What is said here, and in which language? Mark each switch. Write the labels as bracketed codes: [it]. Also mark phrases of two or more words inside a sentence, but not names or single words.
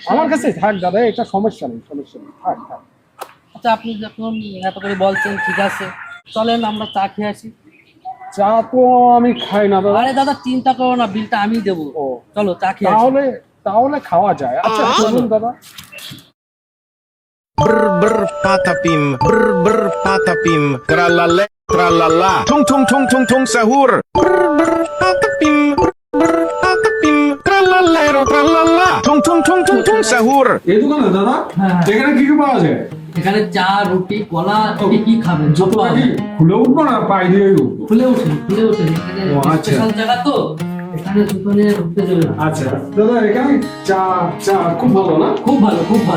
[bn] আমার কাছে থাক দাদা, এটা সমস্যা নেই, সমস্যা নেই, থাক থাক। আচ্ছা আপনি যখন এত করে বলছেন ঠিক আছে, চলেন আমরা চা খেয়ে আসি। চা তো আমি খাই না দাদা। আরে দাদা চিন্তা করো না, বিলটা আমি দেবো। ও চলো চা খেয়ে আসি। তাহলে তাহলে খাওয়া যায়। আচ্ছা চলুন দাদা। Brr brr patapim, brr brr patapim, tralala tralala, tung tung tung tung tung sahur. Brr brr patapim, brr brr patapim, tralalero tralala, tung tung tung tung tung sahur. এই দোকানে দাদা হ্যাঁ। এখানে কি কি পাওয়া যায়? এখানে চা, রুটি, কলা, কি খাবেন? যত জুতোটা কি খুলে উঠবো না পাই দিয়ে উঠবো? খুলে উঠুন, খুলে উঠুন। এখানে ও, আচ্ছা। স্পেশাল জায়গা তো, এখানে জুতো নিয়ে ঢুকতে দেবে না। আচ্ছা দাদা, এখানে চা চা খুব ভালো না? খুব ভালো, খুব ভালো।